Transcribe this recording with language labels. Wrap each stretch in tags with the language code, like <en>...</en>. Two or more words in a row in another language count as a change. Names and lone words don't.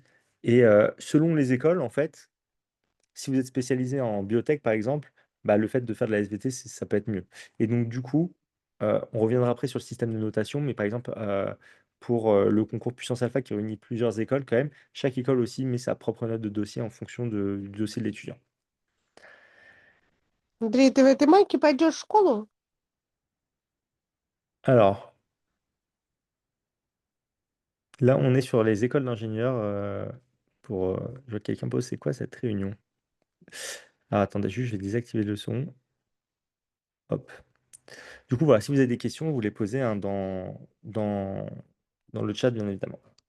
<fr>Et selon les écoles, en fait, si vous êtes spécialisé en biotech, par exemple, bah, le fait de faire de la SVT, ça peut être mieux. Et donc du coup, on reviendra après sur le système de notation, mais par exemple, pour le concours Puissance Alpha qui réunit plusieurs écoles quand même, chaque école aussi met sa propre note de dossier en fonction du dossier de l'étudiant.</fr> <ru>Андрей, ты в этой майке пойдешь в школу?</ru> <fr>Alors, là, on est sur les écoles d'ingénieurs. Je vois que quelqu'un pose, c'est quoi cette réunion? Ah, attendez, juste, je vais désactiver le son. Hop. Du coup, voilà, si vous avez des questions, vous les posez hein, dans le chat, bien évidemment.</fr>